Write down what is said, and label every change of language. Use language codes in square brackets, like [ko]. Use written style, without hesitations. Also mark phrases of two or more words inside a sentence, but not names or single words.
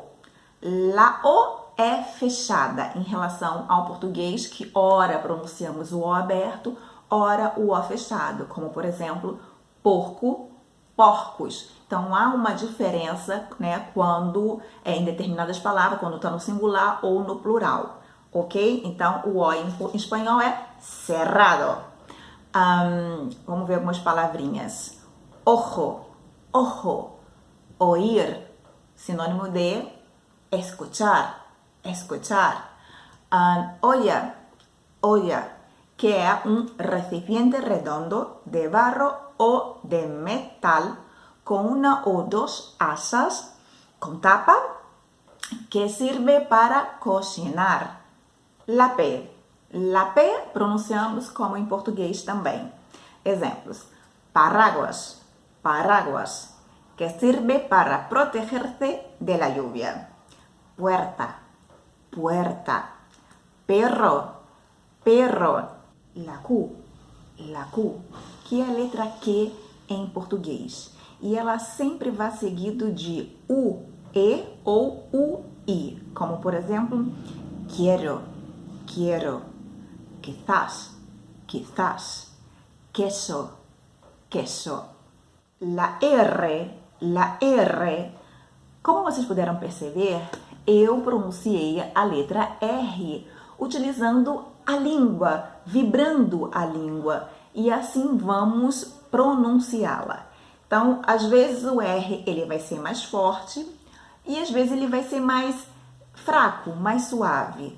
[pt] La O é fechada em relação ao português, que ora pronunciamos o O aberto, ora o O fechado, como por exemplo, porco, porcos. Então há uma diferença, né, quando em determinadas palavras, quando está no singular ou no plural, ok? Então o O em espanhol é cerrado. Vamos ver algumas palavrinhas. [es] Ojo, ojo, oír, [pt] sinônimo de [es] escuchar, escuchar. Olla, olla, que é um recipiente redondo de barro ou de metal com uma ou duas asas com tapa que sirve para cocinar. [pt] La P. La P pronunciamos como em português também. Exemplos. [es] Paraguas, paraguas, que sirve para protegerse de la lluvia. Puerta, puerta. Perro, perro. [pt] La Q, que é a letra Q em português. E ela sempre vai seguido de U, E ou U, I. Como, por exemplo, [es] quiero, quiero. Quizás, quizás. Queso, queso. [pt] La R, como vocês puderam perceber, eu pronunciei a letra R utilizando a língua, vibrando a língua, e assim vamos pronunciá-la. Então, às vezes o R ele vai ser mais forte e às vezes ele vai ser mais fraco, mais suave.